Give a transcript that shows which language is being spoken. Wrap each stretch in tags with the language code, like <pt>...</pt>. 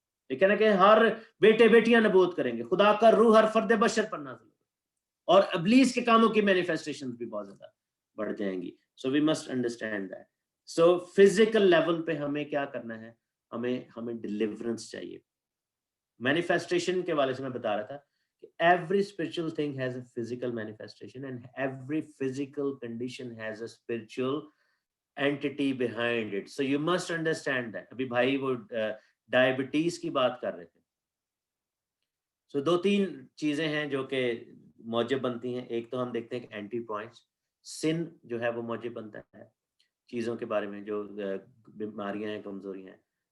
<ur>یہ کہنا کہ ہر بیٹے بیٹیاں نبوت کریں گے, خدا کا روح ہر فرد بشر پر نازل ہوگا, اور ابلیس کے کاموں کی مینیفیسٹیشن بھی بہت زیادہ بڑھ جائیں گی.</ur> <en>So we must understand that.</en> <ur>So physical level پہ ہمیں کیا کرنا ہے؟ ہمیں ڈیلیورنس چاہیے. مینیفیسٹیشن کے والے سے میں بتا رہا تھا کہ</ur> <en>every spiritual thing has a physical manifestation and every physical condition has a spiritual entity behind it. So you must understand that.</en> <ur>ابھی بھائی وہ ڈائبٹیز کی بات کر رہے تھے. سو دو تین چیزیں ہیں جو کہ موجب بنتی ہیں. ایک تو ہم دیکھتے ہیں کہ اینٹی پوائنٹس، سن جو ہے وہ موجب بنتا ہے چیزوں کے بارے میں، جو بیماریاں ہیں، کمزوریاں ہیں.</ur>